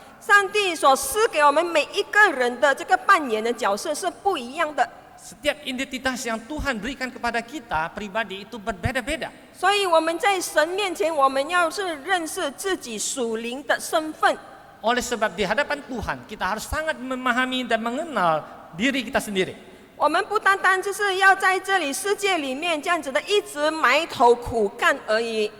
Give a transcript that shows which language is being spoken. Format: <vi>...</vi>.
<zh>上帝所赐给我们每一个人的这个扮演的角色是不一样的，</zh> <id>Setiap identitas yang Tuhan berikan kepada kita pribadi itu berbeda-beda.</id> <zh>所以我们在神面前，我们要是认识自己属灵的身份。</zh> <id>Oleh sebab di hadapan Tuhan kita harus sangat memahami dan mengenal diri kita sendiri.</id> <zh>我们不单单就是要在这里世界里面这样子的一直埋头苦干而已。</zh>